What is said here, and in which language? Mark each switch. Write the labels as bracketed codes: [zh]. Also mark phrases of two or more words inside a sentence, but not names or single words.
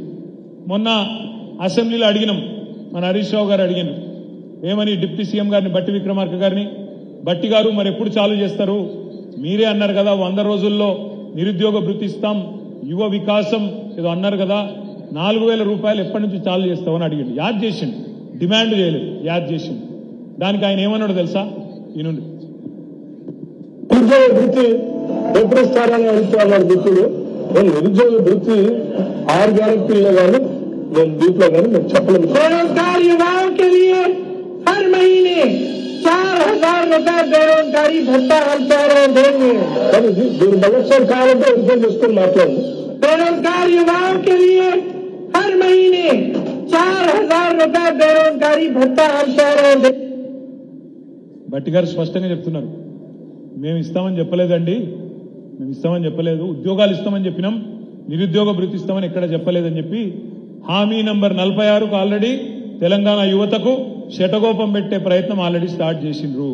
[te] మొన్న అసెంబ్లీలో అడిగినాం, మన హరీష్ రావు గారు అడిగినారు, ఏమని [en] deputy CM [te] గారిని, బట్టి విక్రమార్క గారిని, బట్టి గారు మరి ఎప్పుడు చాలు చేస్తారు, మీరే అన్నారు కదా 100 రోజుల్లో నిరుద్యోగ భృతి ఇస్తాం, యువ వికాసం ఏదో అన్నారు కదా, 4,000 రూపాయలు ఎప్పటి నుంచి చాలు చేస్తామని అడిగిండు. యాద్ చేసిండు, డిమాండ్ చేయలేదు, యాద్ చేసిండు. దానికి ఆయన ఏమన్నాడు తెలుసా? ఈయనుండి నిరుద్యోగ వృత్తి ఎప్పుడు ఇస్తారని అడుగుతున్నారు మిత్రుడు. నేను నిరుద్యోగ వృత్తి 6 గ్యారెంటీల్లో కానీ నేను దీంట్లో కానీ నేను చెప్పలేదు. [hi] बेरोजगार युवाओं के लिए हर महीने 4,000 रुपए बेरोजगारी भत्ता हम कह देंगे. [te] కానీ దీని బలక్షం కావాలంటే ఉద్యోగం చేసుకొని మాట్లాడండి. [hi] बेरोजगार युवाओं के लिए हर महीने 4,000 रुपए बेरोजगारी भत्ता हम कह देंगे. [te] భట్టి గారు స్పష్టంగా చెప్తున్నారు, మేము ఇస్తామని చెప్పలేదండి, మేము ఇస్తామని చెప్పలేదు, ఉద్యోగాలు ఇస్తామని చెప్పినాం, నిరుద్యోగ భృతి ఇస్తామని ఎక్కడ చెప్పలేదని చెప్పి హామీ నంబర్ 46కు ఆల్రెడీ తెలంగాణ యువతకు శటగోపం పెట్టే ప్రయత్నం [en] already start [te] చేసిండ్రు.